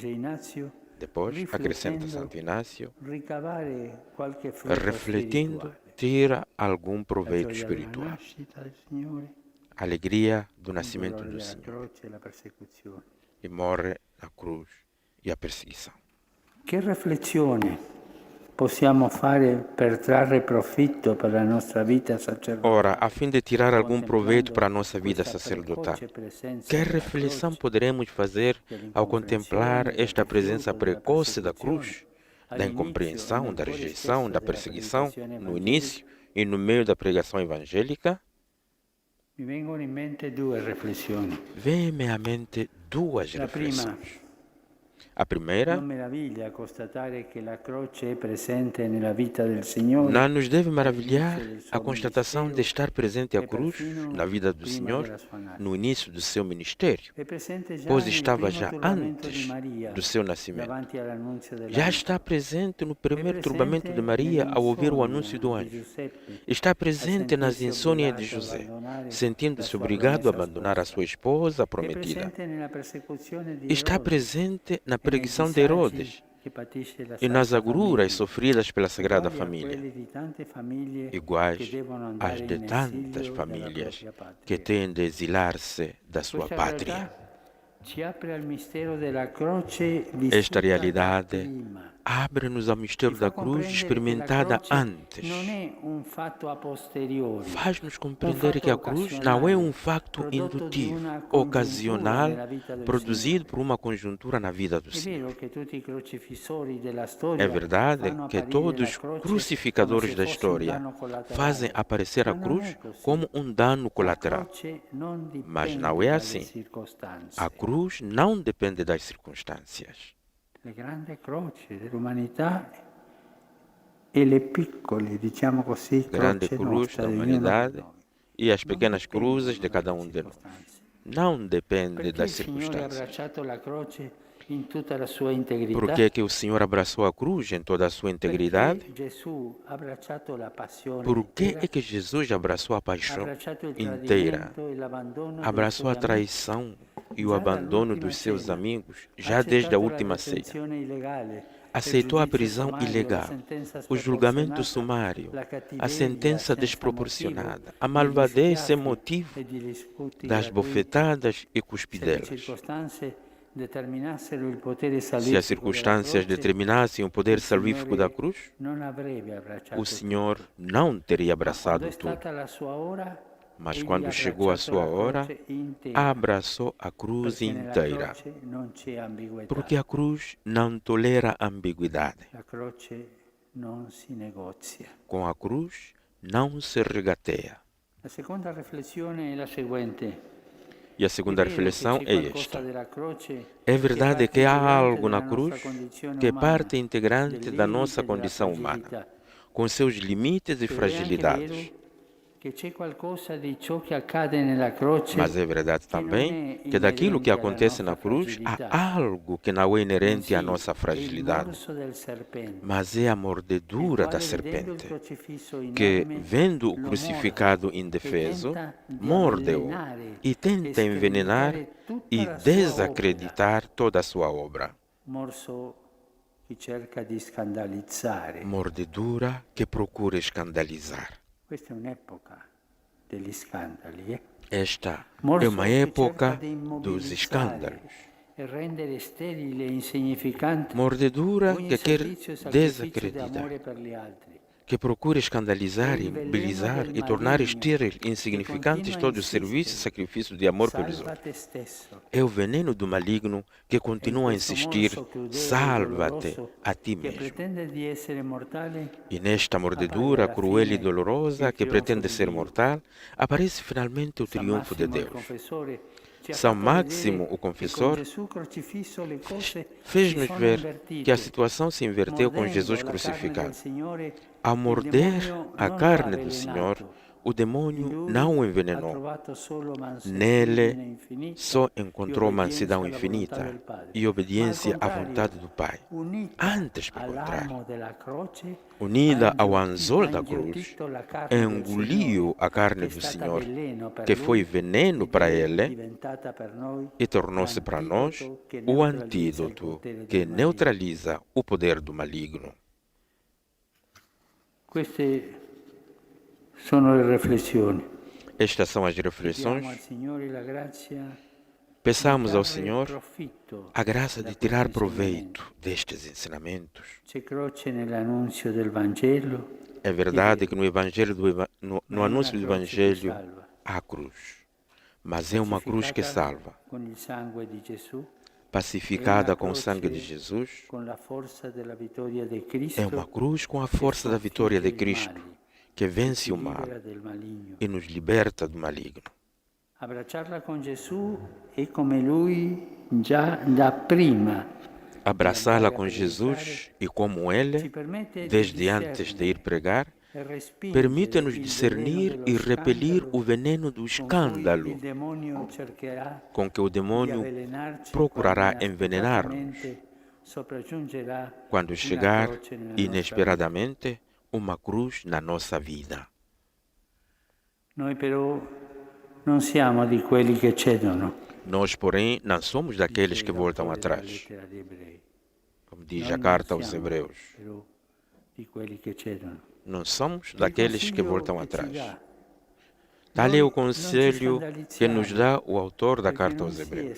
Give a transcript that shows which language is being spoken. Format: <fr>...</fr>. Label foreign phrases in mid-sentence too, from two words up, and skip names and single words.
<pt>Depois, acrescenta Santo Inácio, refletindo, tira algum proveito espiritual. A alegria do nascimento do Senhor. E morre na cruz e a perseguição.</pt> <it>possiamo fare per trarre profitto per la nostra vita sacerdotale?</it> <pt>Ora, a fim de tirar algum proveito para a nossa vida sacerdotal, que reflexão poderemos fazer ao contemplar esta presença precoce da cruz, da incompreensão, da rejeição, da perseguição, no início e no meio da pregação evangélica?</pt> <it>Mi vengono in mente due riflessioni.</it> <pt>Vem-me à mente duas</pt> <it>La prima,</it> <pt>reflexões. A primeira,</pt> <it>non meraviglia constatare che la croce è presente nella vita del Signore.</it> <pt>não nos deve maravilhar a constatação de estar presente a cruz na vida do Senhor no início do seu ministério,</pt> <it>È presente già</it> <pt>pois</pt> <it>nel</it> <pt>estava</pt> <it>primo</it> <pt>já</pt> <it>turbamento</it> <pt>antes</pt> <it>di Maria,</it> <pt>do seu nascimento.</pt> <it>davanti all'annunzio</it> <pt>Já</pt> <it>dell'angelo.</it> <pt>está presente no</pt> <it>È</it> <pt>primeiro</pt> <it>presente</it> <pt>turbamento de Maria ao ouvir o</pt> <it>nell'insonnia</it> <pt>anúncio do</pt> <it>di</it> <pt>anjo.</pt> <it>Giuseppe,</it> <pt>Está</pt> <it>a</it> <pt>presente nas</pt> <it>sentirsi</it> <pt>insônias de</pt> <it>obbligato a</it> <pt>José,</pt> <it>abbandonare</it> <pt>sentindo-se</pt> <it>la sua</it> <pt>obrigado a</pt> <it>promessa</it> <pt>abandonar a</pt> <it>sposa.</it> <pt>sua esposa</pt> <it>È</it> <pt>prometida.</pt> <it>presente nella persecuzione di</it> <pt>Está</pt> <it>Erode</it> <pt>presente na</pt> <it>e nei</it> <pt>perseguição de</pt> <it>disagi</it> <pt>Herodes</pt> <it>che patisce la</it> <pt>e nas</pt> <it>Santa</it> <pt>agruras</pt> <it>Famiglia,</it> <pt>sofridas pela Sagrada</pt> <it>uguali a</it> <pt>Família,</pt> <it>quelli di tante famiglie</it> <pt>iguais</pt> <it>che devono</it> <pt>às</pt> <it>andare</it> <pt>de</pt> <it>in</it> <pt>tantas</pt> <it>esilio dalla</it> <pt>famílias</pt> <it>propria patria.</it> <pt>que têm de exilar-se da sua</pt> <it>Questa</it> <pt>pátria.</pt> <it>realtà ci apre al mistero della croce</it> <pt>Esta</pt> <it>vissuta</it> <pt>realidade</pt> <it>prima.</it> <pt>abre-nos ao mistério</pt> <it>Ci fa</it> <pt>da cruz</pt> <it>comprendere che la</it> <pt>experimentada</pt> <it>croce</it> <pt>antes.</pt> <it>non è un fatto a posteriori,</it> <pt>Faz-nos compreender que a cruz não é um facto indutivo, ocasional, produzido por uma conjuntura na vida do</pt> <it>È</it> <pt>Senhor.</pt> <it>vero che tutti i crocifissori della storia</it> <pt>É verdade</pt> <it>fanno</it> <pt>que</pt> <it>apparire</it> <pt>todos</pt> <it>la</it> <pt>os</pt> <it>croce</it> <pt>crucificadores</pt> <it>come</it> <pt>da</pt> <it>se fosse un</it> <pt>história</pt> <it>danno collaterale.</it> <pt>fazem aparecer a</pt> <it>Ma non</it> <pt>cruz</pt> <it>è così.</it> <pt>como um dano</pt> <it>La</it> <pt>colateral.</pt> <it>croce non</it> <pt>Mas</pt> <it>dipende</it> <pt>não é</pt> <it>dalle</it> <pt>assim.</pt> <it>circostanze.</it> <pt>A cruz não depende das circunstâncias.</pt> <it>Le grandi croci dell'umanità e le piccole, diciamo così,</it> <pt>Grande</pt> <it>croce</it> <pt>cruz</pt> <it>nostra</it> <pt>da</pt> <it>di ognuno di</it> <pt>humanidade</pt> <it>noi.</it> <pt>e as</pt> <it>Non</it> <pt>pequenas</pt> <it>dipendono</it> <pt>cruzes de cada</pt> <it>dalle</it> <pt>um de nós.</pt> <it>circostanze.</it> <pt>Não depende</pt> <it>Perché</it> <pt>das</pt> <it>il Signore ha</it> <pt>circunstâncias.</pt> <it>abbracciato la croce in tutta la sua integrità?</it> <pt>Por que é que o Senhor abraçou a cruz em toda a sua integridade?</pt> <it>Perché Gesù ha abbracciato la passione</it> <pt>Por que</pt> <it>intera,</it> <pt>é que Jesus abraçou a</pt> <it>ha</it> <pt>paixão</pt> <it>abbracciato il</it> <pt>inteira?</pt> <it>tradimento e l'abbandono dei</it> <pt>Abraçou a</pt> <it>suoi amici,</it> <pt>traição e o</pt> <it>già</it> <pt>abandono</pt> <it>dall'ultima</it> <pt>dos seus</pt> <it>cena.</it> <pt>amigos</pt> <it>Ha</it> <pt>já desde a</pt> <it>accettato la</it> <pt>última ceia.</pt> <it>detenzione illegale,</it> <pt>Aceitou</pt> <it>il</it> <pt>a</pt> <it>giudizio</it> <pt>prisão</pt> <it>sommario, la</it> <pt>ilegal,</pt> <it>sentenza</it> <pt>o julgamento</pt> <it>sproporzionata,</it> <pt>sumário,</pt> <it>la</it> <pt>a</pt> <it>cattiveria</it> <pt>sentença</pt> <it>senza</it> <pt>desproporcionada,</pt> <it>motivo,</it> <pt>a</pt> <it>degli</it> <pt>malvadez sem</pt> <it>schiaffi</it> <pt>motivo,</pt> <it>e degli sputi</it> <pt>das</pt> <it>gratuiti.</it> <pt>bofetadas e</pt> <it>Se le</it> <pt>cuspidelas.</pt> <it>circostanze determinassero il potere</it> <pt>Se as</pt> <it>salvifico della</it> <pt>circunstâncias</pt> <it>croce,</it> <pt>determinassem o poder</pt> <it>il</it> <pt>salvífico da</pt> <it>Signore</it> <pt>cruz,</pt> <it>non avrebbe abbracciato</it> <pt>o Senhor não teria</pt> <it>Ma quando</it> <pt>abraçado</pt> <it>è</it> <pt>tudo.</pt> <it>stata la sua ora,</it> <pt>Mas</pt> <it>egli</it> <pt>quando</pt> <it>ha</it> <pt>chegou a</pt> <it>abbracciato</it> <pt>sua</pt> <it>la</it> <pt>hora,</pt> <it>croce intera,</it> <pt>abraçou a cruz</pt> <it>perché nella</it> <pt>inteira.</pt> <it>croce non c'è ambiguità.</it> <pt>Porque a cruz não tolera ambiguidade.</pt> <it>La croce non si negozia.</it> <pt>Com a cruz não se regateia.</pt> <it>La seconda riflessione è la seguente.</it> <pt>E a segunda</pt> <it>È vero che</it> <pt>reflexão</pt> <it>c'è</it> <pt>é</pt> <it>qualcosa</it> <pt>esta.</pt> <it>della croce</it> <pt>É</pt> <it>che</it> <pt>verdade</pt> <it>parte</it> <pt>que há</pt> <it>integrante</it> <pt>algo na</pt> <it>della</it> <pt>cruz</pt> <it>nostra condizione</it> <pt>que é</pt> <it>umana,</it> <pt>parte integrante</pt> <it>del</it> <pt>da</pt> <it>limite</it> <pt>nossa</pt> <it>e della</it> <pt>condição humana,</pt> <it>fragilità.</it> <pt>com seus limites e</pt> <it>Ed è anche</it> <pt>fragilidades.</pt> <it>vero che c'è qualcosa di ciò che accade nella croce</it> <pt>Mas é verdade</pt> <it>che non</it> <pt>também</pt> <it>è</it> <pt>que daquilo que</pt> <it>inerente alla</it> <pt>acontece</pt> <it>nostra</it> <pt>na cruz há</pt> <it>fragilità.</it> <pt>algo que não é inerente à</pt> <it>Bensì</it> <pt>nossa</pt> <it>è il</it> <pt>fragilidade,</pt> <it>morso del serpente,</it> <pt>mas é a</pt> <it>il</it> <pt>mordedura da</pt> <it>quale, vedendo il</it> <pt>serpente,</pt> <it>crocifisso</it> <pt>que,</pt> <it>inerme,</it> <pt>vendo o</pt> <it>lo</it> <pt>crucificado</pt> <it>morde</it> <pt>indefeso,</pt> <it>e tenta di</it> <pt>morde-o</pt> <it>avvelenare</it> <pt>e tenta</pt> <it>e</it> <pt>envenenar</pt> <it>screditare tutta</it> <pt>e</pt> <it>la sua</it> <pt>desacreditar toda a sua obra.</pt> <it>morso che cerca di scandalizzare.</it> <pt>Mordedura que procura escandalizar.</pt> <it>Questa è un'epoca degli scandali, eh?</it> <pt>Esta</pt> <it>Morso</it> <pt>é uma</pt> <it>che</it> <pt>época</pt> <it>cerca di</it> <pt>dos</pt> <it>immobilizzare</it> <pt>escândalos.</pt> <it>e rendere sterile e insignificante</it> <pt>Mordedura</pt> <it>ogni</it> <pt>que quer</pt> <it>servizio e sacrificio di</it> <pt>desacreditar,</pt> <it>amore per gli altri.</it> <pt>que procura escandalizar, imobilizar e tornar estéril, insignificantes todos os serviços e sacrifícios de amor pelos</pt> <it>Salva</it> <pt>outros.</pt> <it>te stesso.</it> <pt>É o veneno do maligno que continua a insistir: salva-te a ti</pt> <it>che</it> <pt>mesmo.</pt> <it>pretende di essere mortale,</it> <pt>E nesta mordedura cruel e dolorosa que pretende ser mortal, aparece finalmente o</pt> <it>San</it> <pt>triunfo de</pt> <it>Massimo il</it> <pt>Deus.</pt> <it>confessore ci ha</it> <pt>São</pt> <it>fatto</it> <pt>Máximo,</pt> <it>vedere</it> <pt>o</pt> <it>che con</it> <pt>confessor,</pt> <it>Gesù crocifisso le cose</it> <pt>fez-nos</pt> <it>si sono</it> <pt>ver</pt> <it>invertite.</it> <pt>que a situação se inverteu com</pt> <it>Mordendo</it> <pt>Jesus</pt> <it>la carne</it> <pt>crucificado.</pt> <it>del Signore,</it> <pt>Ao</pt> <it>il</it> <pt>morder</pt> <it>demonio</it> <pt>a</pt> <it>non</it> <pt>carne</pt> <it>l'ha</it> <pt>do</pt> <it>avvelenato.</it> <pt>Senhor, o</pt> <it>In</it> <pt>demônio</pt> <it>lui</it> <pt>não o</pt> <it>ha</it> <pt>envenenou.</pt> <it>trovato solo mansedine</it> <pt>Nele</pt> <it>infinita</it> <pt>só</pt> <it>e</it> <pt>encontrou mansidão</pt> <it>obbedienza alla volontà</it> <pt>infinita</pt> <it>del Padre.</it> <pt>e obediência</pt> <it>Ma</it> <pt>à</pt> <it>al contrario,</it> <pt>vontade do Pai.</pt> <it>unita</it> <pt>Antes, pelo contrário,</pt> <it>all'amo della croce,</it> <pt>unida ao</pt> <it>ha</it> <pt>anzol da</pt> <it>inghiottito</it> <pt>cruz,</pt> <it>la carne del</it> <pt>engoliu a carne</pt> <it>Signore,</it> <pt>do</pt> <it>che è stata</it> <pt>Senhor,</pt> <it>veleno per</it> <pt>que</pt> <it>lui</it> <pt>foi veneno</pt> <it>ed</it> <pt>para</pt> <it>è</it> <pt>ele</pt> <it>diventata per noi</it> <pt>e tornou-se para nós</pt> <it>l'antidoto che</it> <pt>o</pt> <it>neutralizza il</it> <pt>antídoto</pt> <it>potere</it> <pt>que</pt> <it>del maligno.</it> <pt>neutraliza o poder do maligno.</pt> <it>Queste sono le riflessioni.</it> <pt>Estas são as</pt> <it>Chiediamo al</it> <pt>reflexões.</pt> <it>Signore la grazia</it> <pt>Peçamos ao</pt> <it>trarre</it> <pt>Senhor</pt> <it>profitto</it> <pt>a graça de</pt> <it>da</it> <pt>tirar</pt> <it>questo insegnamento.</it> <pt>proveito destes ensinamentos.</pt> <it>C'è croce nell'annunzio del Vangelo,</it> <pt>É verdade que no Evangelho no</pt> <it>ma è</it> <pt>anúncio</pt> <it>una</it> <pt>do</pt> <it>croce che</it> <pt>Evangelho</pt> <it>salva.</it> <pt>há cruz, mas é uma cruz que salva,</pt> <it>Con il sangue di Gesù,</it> <pt>pacificada com o sangue de Jesus.</pt> <it>con la forza della vittoria di</it> <pt>É</pt> <it>Cristo,</it> <pt>uma cruz com a força da vitória de Cristo, que vence o mal</pt> <it>libera del maligno.</it> <pt>e nos liberta do maligno.</pt> <it>Abbracciarla con Gesù è come Lui già da prima.</it> <pt>Abraçá-la com Jesus e como Ele, desde antes de ir pregar, permite-nos discernir e repelir o veneno do escândalo com que o demônio procurará envenenar-nos quando chegar inesperadamente uma cruz na nossa vida.</pt> <it>Noi però non siamo di quelli che cedono.</it> <pt>Nós, porém, não somos daqueles que voltam atrás, como diz a carta aos Hebreus.</pt> <it>Però di quelli che cedono.</it> <pt>Não somos daqueles que voltam atrás. Tal é o conselho que nos dá o autor da carta aos Hebreus.</pt>